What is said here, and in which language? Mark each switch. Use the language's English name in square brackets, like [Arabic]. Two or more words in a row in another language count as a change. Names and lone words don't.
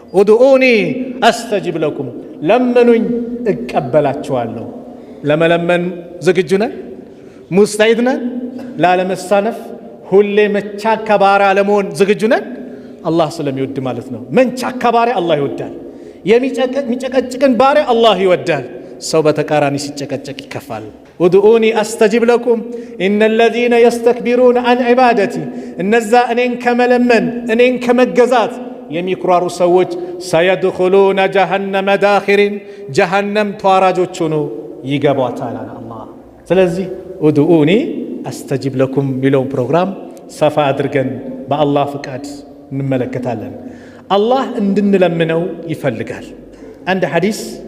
[Arabic] ادعوني أستجب لكم [Amharic] ለምኑኝ እቀበላችኋለሁ ለመለመን ዝግጁ ነን ሙስተዒድ ነን ላለመሳነፍ ሁሌ መቻካ ባሪያ ለመሆን ዝግጁ ነን አላህ ስለሚወድ ማለት ነው መንቻካ ባሪያ አላህ ይወዳል የሚጨቀጭቅን ባሪያ አላህ ይወዳል ሰው በተቃራኒ ሲጨቀጨቅ ይከፋል [Arabic] ادعوني أستجب لكم إن الذين يستكبرون عن عبادتي [Amharic] እነዛ እኔን ከመለመን እኔን ከመገዛት የሚኩራሩ ሰዎች [Arabic] سيدخلون جهنم داخرين [Amharic] ጀሃነም ተዋራጆች ሆነው ይገባታል አላህ ስለዚህ [Arabic] ادعوني أستجب لكم [Amharic] ሚለው ፕሮግራም ሰፋ አድርገን በአላህ ፍቃድ እንመለከታለን አላህ እንድንለምነው ይፈልጋል አንድ ሐዲስ